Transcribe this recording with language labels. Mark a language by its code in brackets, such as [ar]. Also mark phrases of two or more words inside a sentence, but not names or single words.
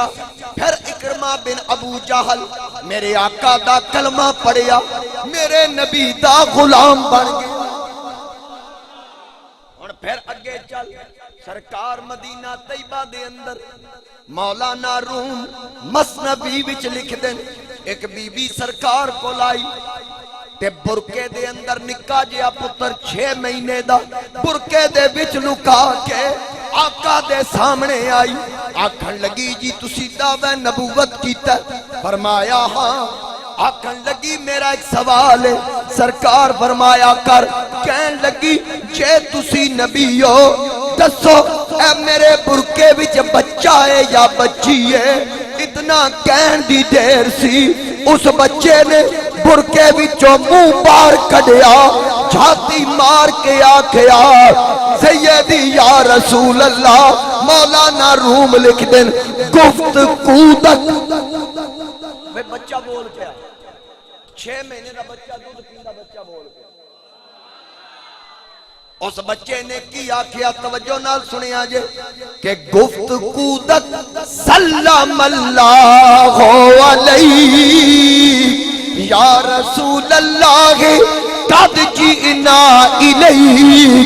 [pa] پھر اکرما بن ابو جہل میرے آقا دا کلمہ پڑھیا، میرے نبی دا غلام بن گیا۔ اور پھر اگے چل سرکار مدینہ طیبہ دے اندر مولانا روم مثنوی وچ لکھ دیں ایک بی بی سرکار کو لائی تے برکے دے اندر نکا جیا پتر 6 مہینے دا برکے دے وچ لکا کے آقا دے سامنے آئی، آکھن لگی جی تسی دعوی نبوت کیتا؟ فرمایا ہاں۔ آکھن لگی میرا ایک سوال ہے، سرکار فرمایا کر۔ کہن لگی جے تسی نبی ہو دسو اے میرے برکے وچ بچہ ہے یا بچی ہے؟ اتنا کہن دی دیر سی، اس بچے نے برکے وچوں منہ باہر کڈیا، چھاتی مار کے آکھیا [ar] سیدی یا رسول اللہ۔ [pa] مولانا روم لکھ دیں گفتگو تک بچہ بول گیا، 6 مہینے دا بچہ دودھ پیندا بچہ بول گیا۔ اس بچے نے کی آکھیا توجہ نال سنیا جے کہ گفتگو تک [ar] سلام اللہ علیہ یا رسول اللہ قد جئنا الیک۔